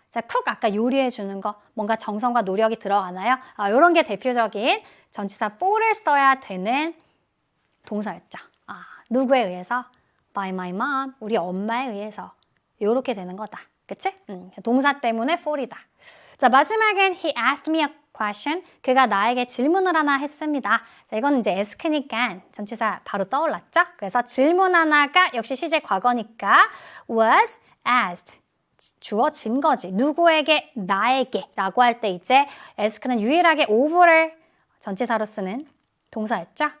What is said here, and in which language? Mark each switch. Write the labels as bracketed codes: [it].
[ko] 자, cook 아까 요리해 주는 거 뭔가 정성과 노력이 들어가나요? 이런 게 대표적인 전치사 for를 써야 되는 동사였죠. 누구에 의해서? [en] By my mom. [ko] 우리 엄마에 의해서. 요렇게 되는 거다. 그치? 동사 때문에 for이다. [en] 자, 마지막엔 he asked me a question. [ko] 그가 나에게 질문을 하나 했습니다. 자, 이건 이제 ask니까 전치사 바로 떠올랐죠? 그래서 질문 하나가 역시 시제 과거니까 was asked. 주어진 거지. 누구에게? 나에게 라고 할 때 이제 ask는 유일하게 of를 전치사로 쓰는 동사였죠?